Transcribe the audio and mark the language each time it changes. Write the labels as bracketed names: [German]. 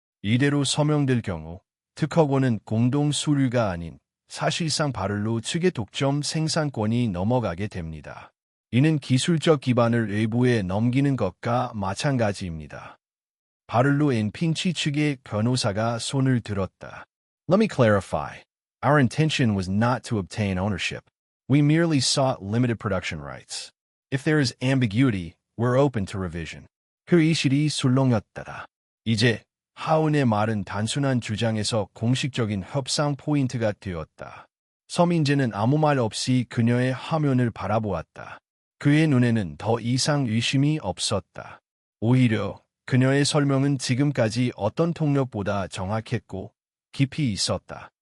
[Korean] 이대로 서명될 경우 특허권은 공동 소유가 아닌 사실상 바를로 측의 독점 생산권이 넘어가게 됩니다. 이는 기술적 기반을 외부에 넘기는 것과 마찬가지입니다. 바를로 앤 핀치 측의 변호사가 손을 들었다. [English] Let me clarify. Our intention was not to obtain ownership. We merely sought limited production rights. If there is ambiguity, we're open to revision. [Korean] 회의실이 술렁였다. 이제 하운의 말은 단순한 주장에서 공식적인 협상 포인트가 되었다. 서민재는 아무 말 없이 그녀의 화면을 바라보았다. 그의 눈에는 더 이상 의심이 없었다. 오히려 그녀의 설명은 지금까지 어떤 통역보다 정확했고 깊이 있었다.